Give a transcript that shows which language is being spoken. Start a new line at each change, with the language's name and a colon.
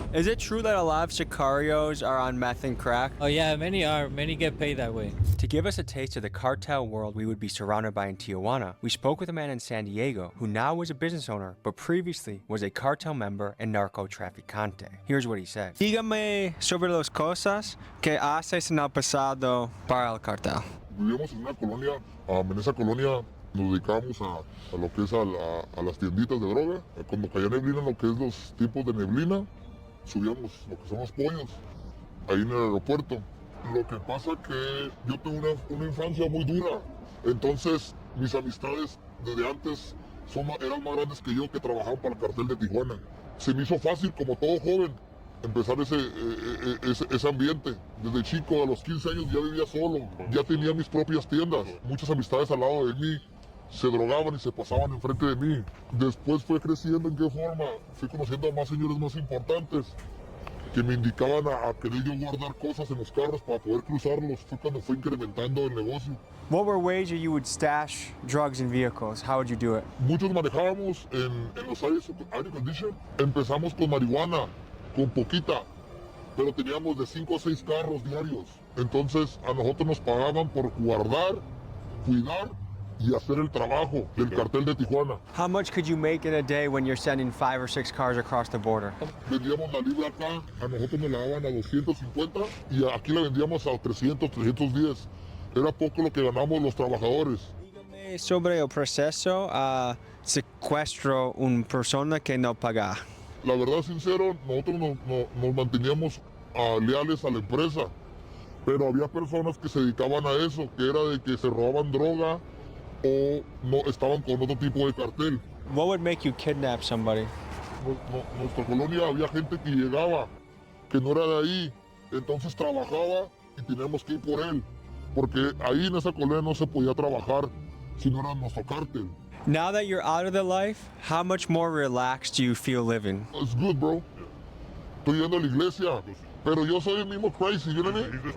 English: Is it true that a lot of sicarios are on meth and crack? Oh yeah, many are. Many get paid that way. To give us a taste of the cartel world we would be surrounded by in Tijuana, we spoke with a man in San Diego who now is a business owner, but previously was a cartel member and narcotraficante. Here's what he said.
Spanish: Dígame sobre las cosas que haces en el pasado para el cartel. Vivíamos en una colonia, en esa colonia nos dedicábamos a lo que es a las tienditas de droga. Cuando caía neblina, lo que es los tipos de neblina, subíamos lo que son los pollos, ahí en el aeropuerto. Lo que pasa que yo tuve una infancia muy dura, entonces mis amistades desde antes eran más grandes que yo, que trabajaban para el cartel de Tijuana. Se me hizo fácil, como todo joven, empezar ese ambiente. Desde chico, a los 15 años ya vivía solo, ya tenía mis propias tiendas. Muchas amistades al lado de mí se drogaban y se pasaban enfrente de mí. Después fue creciendo. ¿En qué forma? Fui conociendo a más señores más importantes que me indicaban a querer yo guardar cosas en los carros para poder cruzarlos. Fue cuando fue incrementando el negocio.
English: What were ways that you would stash drugs in vehicles? How would you do it?
Spanish: Muchos manejábamos en los aire condition. Empezamos con marihuana, con poquita, pero teníamos de 5 o 6 carros diarios. Entonces a nosotros nos pagaban por guardar, cuidar y hacer el trabajo del cartel de Tijuana.
English: How much could you make in a day when you're sending 5 or 6 cars across the border?
Spanish: Vendíamos la libra acá, a nosotros nos la daban a 250 y aquí la vendíamos a 300, 310. Era poco lo que ganamos los trabajadores. Dígame sobre el proceso a secuestro una persona que no paga. La verdad, sincero, nosotros nos manteníamos leales a la empresa, pero había personas que se dedicaban a eso, que era de que se robaban droga o no estaban con otro tipo de cartel.
English: What would make you kidnap somebody?
Spanish: En nuestra colonia había gente que llegaba, que no era de ahí, entonces trabajaba y teníamos que ir por él, porque ahí en esa colonia no se podía trabajar si no era nuestro cartel.
English: Now that you're out of the life, how much more relaxed do you feel living? It's good, bro.
Spanish: Estoy yendo a la iglesia, pero yo soy el mismo
English: crazy, you know what I mean?